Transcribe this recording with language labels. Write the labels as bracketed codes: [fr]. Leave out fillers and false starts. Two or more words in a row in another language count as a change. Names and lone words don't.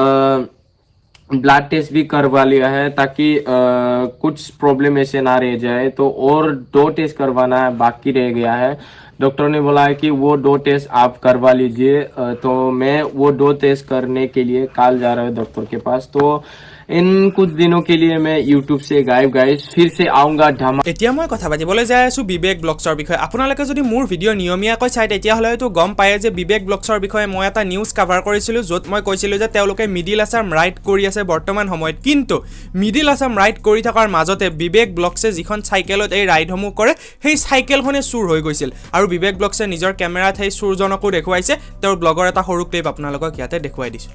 [en] blood test [hi] भी करवा लिया है ताकि कुछ प्रॉब्लम ऐसे ना रह जाए तो और 2 टेस्ट करवाना है बाकी रह गया है डॉक्टर ने बोला है कि वो 2 टेस्ट आप करवा लीजिए तो मैं वो 2 टेस्ट करने के लिए कल जा रहा हूँ डॉक्टर के पास तो इन कुछ दिनों के लिए मैं YouTube से गायब गाइस फिर से आऊंगा ढमा [as] এতিয়া মই কথা পাতিবলৈ যাই আছোঁ বিবেক ব্লগছৰ বিষয়ে আপোনালোকে যদি মোৰ ভিডিঅ' নিয়মীয়াকৈ চাই তেতিয়াহ'লে হয়তো গম পায় যে বিবেক ব্লগছৰ বিষয়ে মই এটা [en] news cover [as] কৰিছিলোঁ য'ত মই কৈছিলোঁ যে তেওঁলোকে [en] middle Assam ride [as] কৰি আছে বৰ্তমান সময়ত কিন্তু [en] middle Assam ride [as] কৰি থকাৰ মাজতে বিবেক ব্লগছে যিখন চাইকেলত এই ৰাইডসমূহ কৰে সেই চাইকেলখনে চুৰ হৈ গৈছিল আৰু বিবেক ব্লগছে নিজৰ কেমেৰাত সেই চুৰজনকো দেখুৱাইছে তেওঁৰ ব্লগৰ এটা সৰু ক্লিপ আপোনালোকক ইয়াতে দেখুৱাই দিছোঁ